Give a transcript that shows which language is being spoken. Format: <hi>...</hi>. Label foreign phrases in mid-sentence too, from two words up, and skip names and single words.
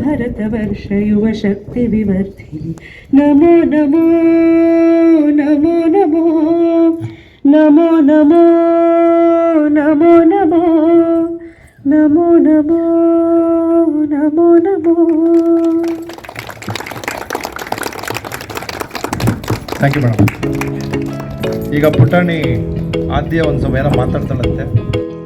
<sa>भरतवर्षयुवशक्तिविवर्धिनि नमो नमो नमो नमो नमो नमो नमो नमो नमो नमो नमो नमो</sa> <en>thank you madam.</en> <kn>ಈಗ ಪುಟಾಣಿ ಆದ್ಯ ಒಂದು ಸ್ವಲ್ಪ ಏನೋ ಮಾತಾಡ್ತಾಳಂತೆ.</kn>